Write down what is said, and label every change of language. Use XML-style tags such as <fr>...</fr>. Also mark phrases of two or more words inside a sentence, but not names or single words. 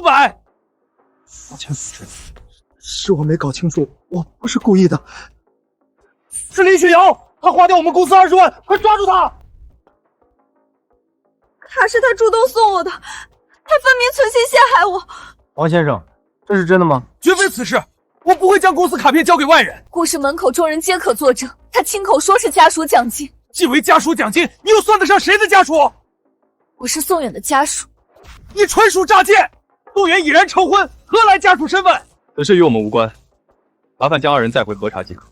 <zh>抱歉，是我沒搞清楚，我不是故意的。是林雪瑤，他花掉我們公司20萬，快抓住他！卡是他主動送我的，他分明存心陷害我。王先生，這是真的嗎？絕非此事，我不會將公司卡片交給外人。故事門口眾人皆可作證，他親口說是家屬獎金。既為家屬獎金，你又算得上誰的家屬？我是宋遠的家屬。你純屬詐騙！宋遠已然成婚，何來家屬身份？此事與我們無關，麻煩將2人帶回核查即可。</zh>